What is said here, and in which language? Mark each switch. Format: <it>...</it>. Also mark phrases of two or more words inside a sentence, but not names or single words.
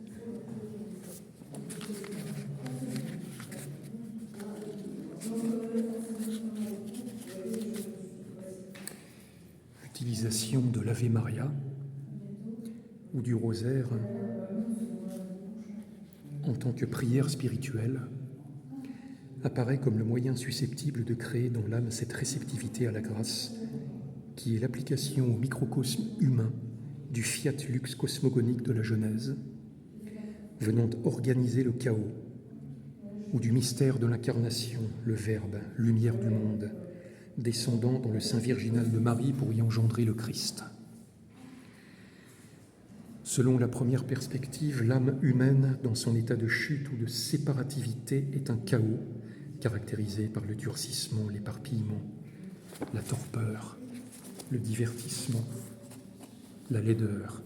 <fr>L'utilisation de l'Ave Maria ou du rosaire en tant que prière spirituelle apparaît comme le moyen susceptible de créer dans l'âme cette réceptivité à la grâce qui est l'application au microcosme humain du</fr> <la>fiat lux</la> <fr>cosmogonique de la Genèse, venant organiser le chaos, ou du mystère de l'incarnation, le Verbe, lumière du monde, descendant dans le sein virginal de Marie pour y engendrer le Christ. Selon la première perspective, l'âme humaine, dans son état de chute ou de séparativité, est un chaos caractérisé par le durcissement, l'éparpillement, la torpeur, le divertissement, la laideur.</fr>